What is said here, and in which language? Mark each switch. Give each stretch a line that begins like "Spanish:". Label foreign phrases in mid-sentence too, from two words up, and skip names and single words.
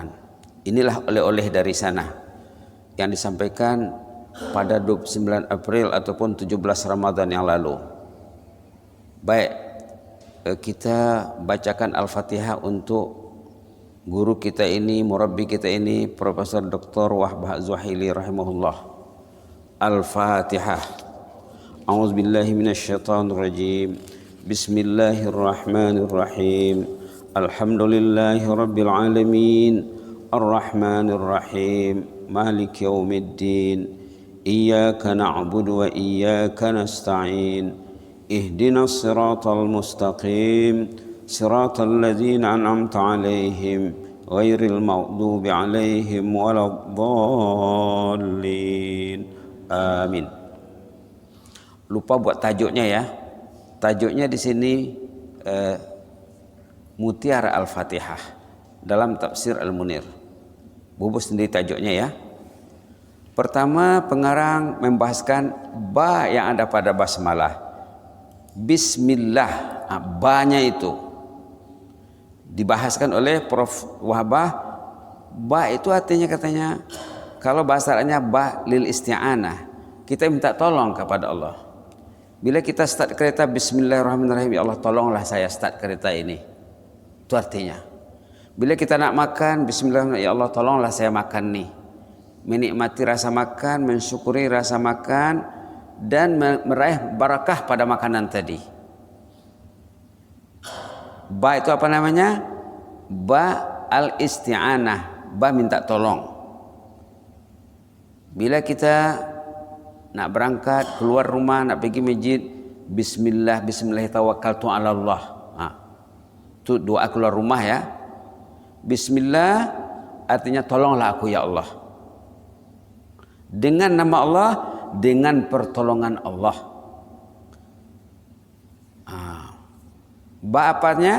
Malay: Inilah oleh-oleh dari sana yang disampaikan pada 29 April ataupun 17 Ramadan yang lalu. Baik, kita bacakan Al-Fatihah untuk guru kita ini, murabbi kita ini, Profesor Dr. Wahbah Az-Zuhaili rahimahullah. Al-Fatihah.
Arabic: أعوذ بالله من الشيطان الرجيم. بسم الله الرحمن الرحيم الحمد لله رب العالمين. الرحمن الرحيم مالك يوم الدين. إياك نعبد وإياك نستعين. اهدنا الصراط المستقيم. صراط الذين أنعمت عليهم غير المغضوب عليهم ولا الضالين.
Malay: Amin. Lupa buat tajuknya, ya. Tajuknya di sini Mutiara Al-Fatihah dalam Tafsir Al-Munir. Bubus sendiri tajuknya, ya. Pertama, pengarang membahaskan ba yang ada pada basmalah. Bismillah, ba-nya itu dibahaskan oleh Prof. Wahbah. Ba itu artinya, katanya, kalau bahasa Arabnya
Arabic: باء للاستعانة,
Malay: kita minta tolong kepada Allah. Bila kita start kereta, Bismillahirrahmanirrahim, ya Allah tolonglah saya start kereta ini. Itu artinya. Bila kita nak makan, Bismillahirrahmanirrahim, ya Allah tolonglah saya makan nih. Menikmati rasa makan, mensyukuri rasa makan, dan meraih barakah pada makanan tadi. Ba itu apa namanya?
Arabic: باء الاستعانة,
Malay: ba minta tolong. Bila kita nak berangkat, keluar rumah, nak pergi masjid,
Arabic: بسم الله بسم الله توكلت على الله.
Malay: Itu doa keluar rumah, ya. Bismillah artinya tolonglah aku ya Allah. Dengan nama Allah, dengan pertolongan Allah. Ba apanya?